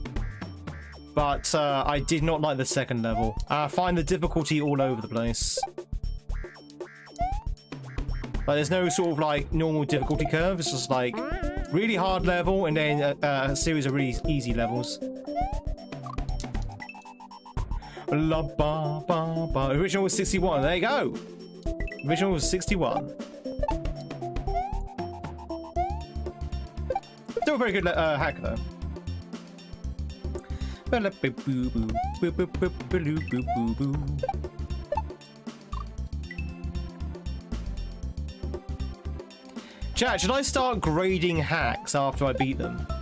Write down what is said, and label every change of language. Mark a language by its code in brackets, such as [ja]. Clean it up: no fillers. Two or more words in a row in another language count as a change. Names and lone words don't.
[en] But I did not like the second level. I find the difficulty all over the place. Like, there's no sort of like normal difficulty curve. It's just like really hard level and then a series of really easy levels. La ba ba ba. Original was 61. There you go. Original was 61. Still a very good hack though. Chat, should I start grading hacks after I beat them?